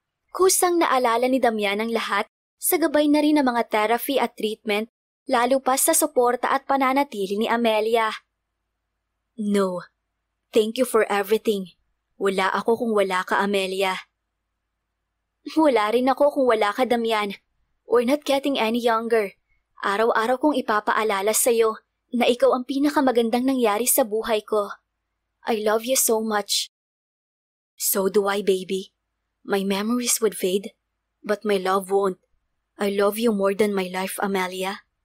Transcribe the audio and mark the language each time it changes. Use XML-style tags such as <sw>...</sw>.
<tl>Kusang naalala ni Damian ang lahat sa gabay na rin ng mga therapy at treatment, lalo pa sa suporta at pananatili ni Amelia.</tl> <en>No, thank you for everything.</en> <tl>Wala ako kung wala ka, Amelia. Wala rin ako kung wala ka, Damian.</tl> <en>We're not getting any younger.</en> <tl>Araw-araw kong ipapaalala sa'yo na ikaw ang pinakamagandang nangyari sa buhay ko.</tl> <en>I love you so much. So do I, baby. My memories would fade, but my love won't. I love you more than my life, Amelia.</en>